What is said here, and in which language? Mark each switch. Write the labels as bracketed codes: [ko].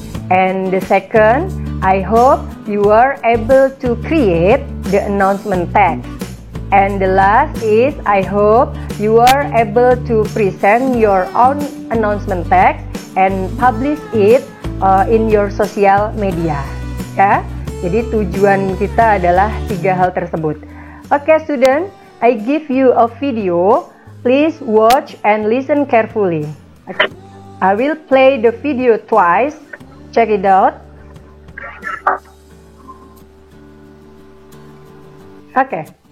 [en] And the second, I hope you are able to create the announcement text. And the last is, I hope you are able to present your own announcement text and publish it in your social media. [id] Ya, jadi tujuan kita adalah 3 hal tersebut. [en] Okay, student, I give you a video. Please watch and listen carefully. Okay. I will play the video twice. Check it out. Okay.